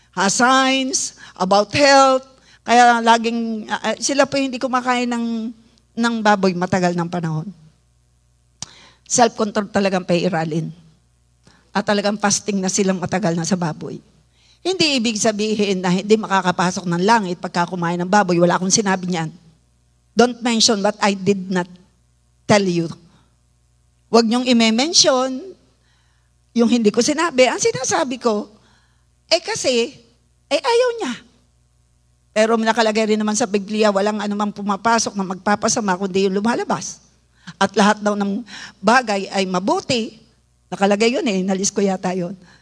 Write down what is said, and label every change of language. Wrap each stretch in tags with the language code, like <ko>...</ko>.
<tl>Science, about health, kaya laging, sila po hindi kumakain ng baboy matagal ng panahon. Self-control talagang pairalin. At talagang fasting na silang matagal na sa baboy. Hindi ibig sabihin na hindi makakapasok ng langit pagka kumain ng baboy. Wala akong sinabi niyan.</tl> <en>Don't mention what I did not tell you.</en> <tl>Huwag niyong i-mention yung hindi ko sinabi. Ang sinasabi ko, kasi, ayaw niya. Pero nakalagay rin naman sa Biblia, walang anumang pumapasok na magpapasama kundi yung lumalabas. At lahat daw ng bagay ay mabuti. Nakalagay yun nalis ko yata yun.</tl>